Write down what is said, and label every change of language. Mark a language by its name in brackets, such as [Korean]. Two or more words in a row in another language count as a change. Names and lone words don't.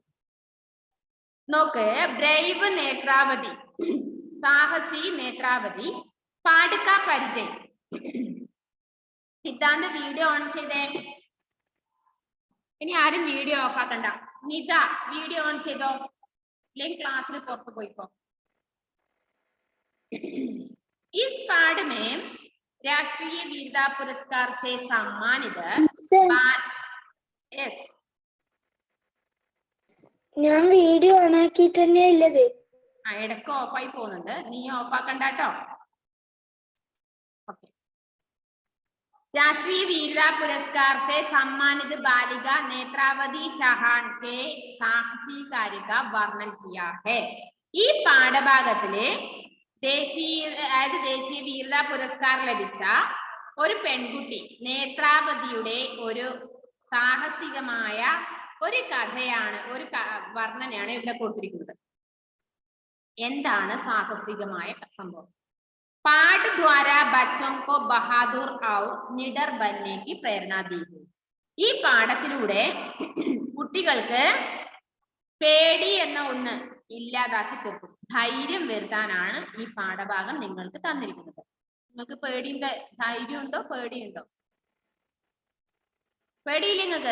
[Malayalam] നോക്ക്, ബ്രൈവ് നേത്രാവതി, സാഹസി നേത്രാവതി, പാടുക പരിചയം. സിദ്ധാന്ത [English] video on [Malayalam] ചെയ്തേ. ഇനി ആരും [English] video off [Malayalam] ആക്കണ്ട. നിത [English] video on [Malayalam] ചെയ്തോ, അല്ലെങ്കിൽ ക്ലാസ്സിൽ പുറത്ത് പോയിക്കോ. [Hindi] इस पाठ में राष्ट्रीय वीरता पुरस्कार से सम्मानित [Malayalam] ഞാൻ [English] video on [Malayalam] ആക്കിയിട്ട് തന്നെ ഇല്ലത്. ഇടക്ക് ഓഫായി പോകുന്നുണ്ട്, നീ ഓഫ് ആക്കണ്ട കേട്ടോ. [Hindi] राष्ट्रीय वीरता पुरस्कार से सम्मानित बालिका नेत्रावती चौहान के साहसी कार्य का वर्णन किया है. [Malayalam] ഈ പാഠഭാഗത്തില് ദേശീയ വീരതാ പുരസ്കാരം ലഭിച്ച ഒരു പെൺകുട്ടി നേത്രാവതിയുടെ ഒരു സാഹസികമായ ഒരു കഥയാണ്, ഒരു വർണ്ണനയാണ് ഇവിടെ കൊടുത്തിരിക്കുന്നത്. എന്താണ് സാഹസികമായ സംഭവം? [Hindi] पाठ द्वारा बच्चों को बहादुर और निडर बनने की प्रेरणा दी गई. [Malayalam] ഈ പാഠത്തിലൂടെ കുട്ടികൾക്ക് പേടി എന്ന ഒന്ന് ഇല്ലാതാക്കി തീർക്കും, ധൈര്യം വരുത്താനാണ് ഈ പാഠഭാഗം നിങ്ങൾക്ക് തന്നിരിക്കുന്നത്. നിങ്ങൾക്ക് പേടിയുടെ ധൈര്യം ഉണ്ടോ? പേടിയുണ്ടോ? പേടിയില്ല നിങ്ങൾക്ക്?